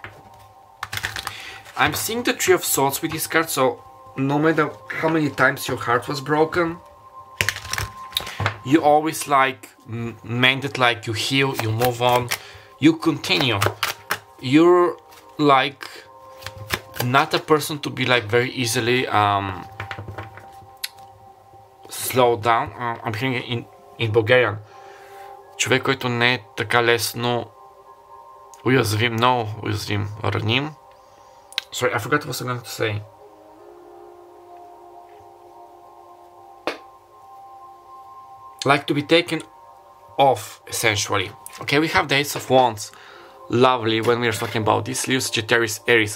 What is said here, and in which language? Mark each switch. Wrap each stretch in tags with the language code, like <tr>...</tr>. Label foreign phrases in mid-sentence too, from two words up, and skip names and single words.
<en>I'm seeing the Three of Swords with this card, so no matter how many times your heart was broken, you always like mend it, like you heal, you move on, you continue. You're like not a person to be like very easily slowed down. I'm hearing in Bulgarian.</en> <bg>Човек, който не е така лесно уязвим, много уязвим, раним.</bg> <en>Sorry, I forgot what I was going to say. Like to be taken off, essentially. Okay, we have the Ace of Wands. Lovely when we are talking about this. Leo, Sagittarius, Aries.</en>